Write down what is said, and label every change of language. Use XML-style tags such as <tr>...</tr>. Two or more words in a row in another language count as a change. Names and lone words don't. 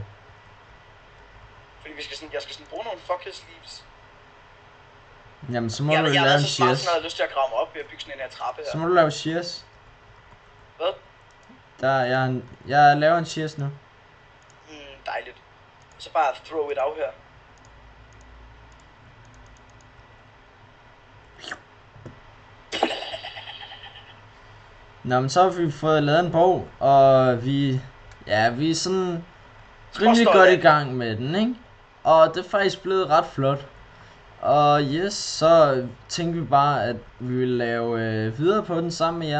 <da>Fordi jeg skal sådan bruge nogle</da> <en>fuckheads leaves.</en> <da>Jamen så må du lave en shears. Jeg har lyst til at grave mig op ved at bygge sådan en her trappe her. Så må du lave shears. Hvad? Jeg laver en shears nu. Dejligt. Så bare</da> <en>throw it out</en> <da>her. Nå, men så har vi fået lavet en bog, og vi er sådan rimelig godt i gang med den, ikke? Og det er faktisk blevet ret flot. Og yes, så tænkte vi bare, at vi ville lave videre på den sammen med jer.</da>